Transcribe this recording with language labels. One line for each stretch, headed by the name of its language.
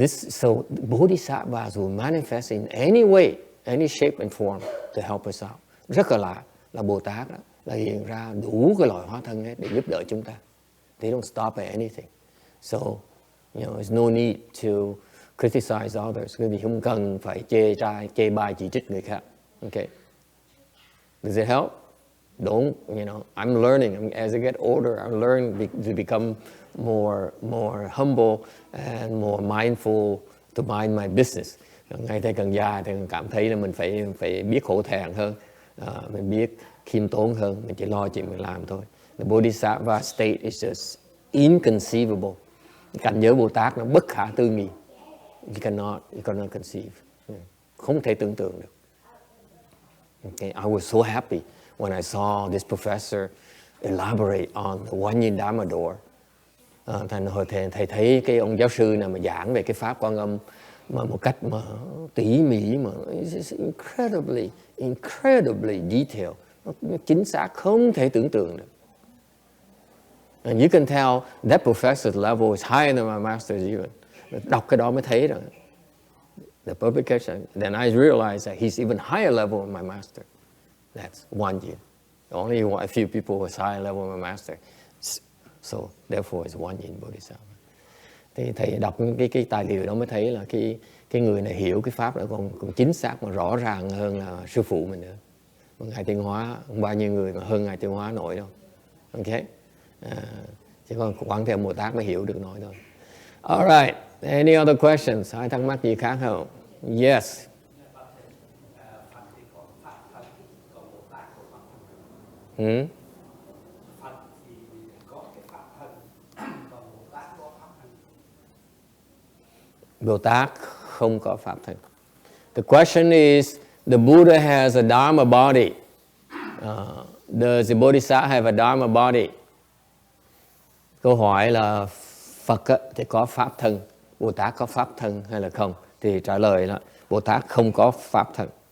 English: So Bodhisattvas will manifest in any way, any shape and form to help us out.
Vietnamese: Rất là lạ là Bồ Tát đó, là hiện ra đủ cái loại hóa thân ấy để giúp đỡ chúng ta.
English: They don't stop at anything. So, there's no need to criticize others.
Vietnamese: Quý vị không cần phải chê bai chỉ trích người khác.
English: Okay. Does it help? Don't, I'm learning. As I get older, I learn to become more humble and more mindful to mind my business.
Vietnamese: Ngày thầy càng già thì cảm thấy là mình phải biết hổ thẹn hơn, mình biết khiêm tốn hơn, mình chỉ lo chuyện mình làm thôi.
English: The Bodhisattva state is just inconceivable.
Vietnamese: Cảnh giới Bồ Tát nó bất khả tư nghị.
English: You cannot conceive.
Vietnamese: Không thể tưởng tượng được.
English: Okay, I was so happy when I saw this professor elaborate on the Won Yin Dharma door.
Vietnamese: Thành hồi thầy thấy cái ông giáo sư nào mà giảng về cái pháp Quan Âm mà một cách mà tỉ mỉ, mà
English: it's incredibly detailed,
Vietnamese: nó chính xác không thể tưởng tượng được.
English: And you can tell that professor's level is higher than my master's even.
Vietnamese: Đọc cái đó mới thấy rồi.
English: The publication, then I realized that he's even higher level than my master. That's one yin. Only a few people was higher level than my master. So therefore it's one yin Bodhisattva.
Vietnamese: Thì thầy đọc cái tài liệu đó mới thấy là cái người này hiểu cái pháp đó còn chính xác mà rõ ràng hơn là sư phụ mình nữa. Ngài Tiên Hóa, không bao nhiêu người mà hơn Ngài Tiên Hóa nổi đâu. Ok. Chỉ còn Quán Thế Bồ Tát mới hiểu được nổi thôi.
English: Alright, any other questions?
Vietnamese: Ai thắc mắc gì khác không? Yes. Hmm? Bồ Tát không có pháp thân.
English: The question is, the Buddha has a Dharma body. Does the Bodhisattva have a Dharma body?
Vietnamese: Câu hỏi là Phật thì có pháp thân, Bồ Tát có pháp thân hay là không? Thì trả lời là Bồ Tát không có pháp thân.